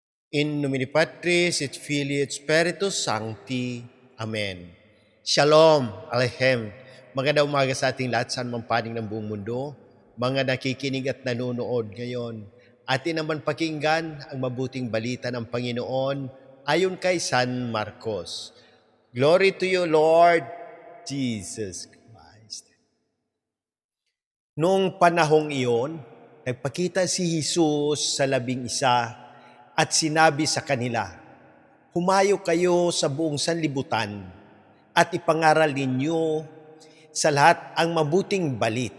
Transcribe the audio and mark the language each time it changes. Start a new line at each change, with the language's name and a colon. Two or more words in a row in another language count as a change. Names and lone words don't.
Latin: In nomine Patris et Filii et Spiritus Sancti.
Hebrew: Amen. Shalom, Aleichem.
Filipino: Magandang umaga sa ating lahat saan mang panig ng buong mundo. Mga nakikinig at nanonood ngayon. Atin naman pakinggan ang mabuting balita ng Panginoon ayon kay San Marcos.
English: Glory to you, Lord Jesus Christ.
Filipino: Noong panahong iyon, nagpakita si Jesus sa 11 at sinabi sa kanila, "Humayo kayo sa buong sanlibutan at ipangaral ninyo sa lahat ang mabuting balita.